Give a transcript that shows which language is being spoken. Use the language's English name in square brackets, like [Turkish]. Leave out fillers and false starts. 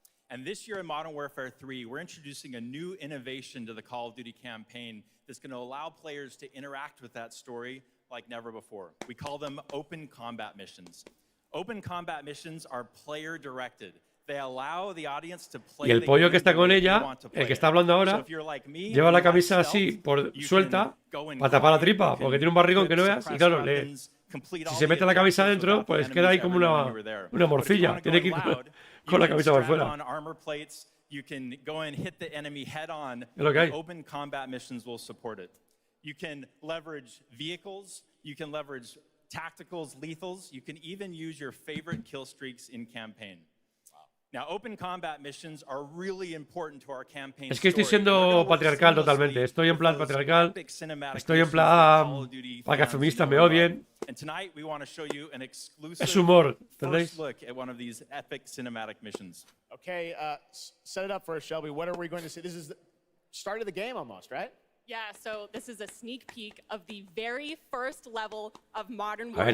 [English] And this year in Modern Warfare 3, we're introducing a new innovation to the Call of Duty campaign that's going to allow players to interact with that story like never before. We call them open combat missions. Open combat missions are player directed. They allow the audience to play. [Spanish] Y el pollo que está con ella, el que está hablando ahora, lleva la camisa así por suelta para tapar la tripa, porque tiene un barrigón que no veas y claro, si se mete la camisa adentro, pues queda ahí como una morcilla. Tiene que ir con la camisa por fuera. [English] You can go and hit the enemy head on. [Spanish] Es lo que hay. [English] Open combat missions will support it. You can leverage vehicles, you can leverage tacticals, lethals, you can even use your favorite kill streaks in campaign. Now, open combat missions are really important to our campaign. [Spanish] Es que estoy siendo patriarcal totalmente. Estoy en plan patriarcal. Estoy en plan para que feministas me odien. [English] And tonight we want to show you an exclusive [Spanish] Es humor, [English] first look at one of these epic cinematic missions. Okay, set it up for us, Shelby. What are we going to see? This is the start of the game almost, right? Yeah, so this is a sneak peek of the very first level of Modern Warfare 3.